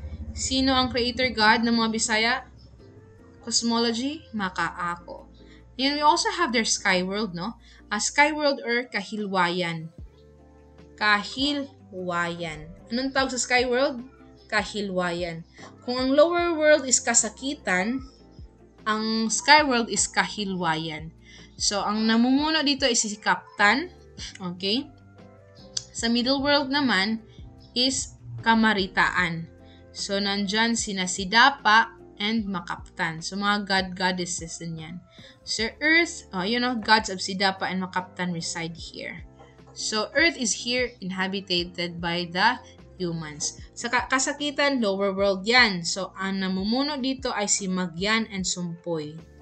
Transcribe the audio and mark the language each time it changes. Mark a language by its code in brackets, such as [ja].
[tl] Sino ang creator God ng mga Bisaya Cosmology? Makaako. [en] And we also have their sky world, no? Sky world or Kahilwayan. Kahilwayan. [tl] Anong tawag sa sky world? Kahilwayan. Kung ang lower world is kasakitan, ang sky world is Kahilwayan. So, ang namumuno dito is si Captain. Okay? Sa middle world naman is Kamaritaan. So, nandyan sina Sidapa and Makaptan. So, mga goddesses din yan. [en] So, Earth, gods of Sidapa and Makaptan reside here. So, Earth is here inhabited by the humans. [tl] Sa kasakitan, lower world yan. So, ang namumuno dito ay si Magyan and Sumpoy.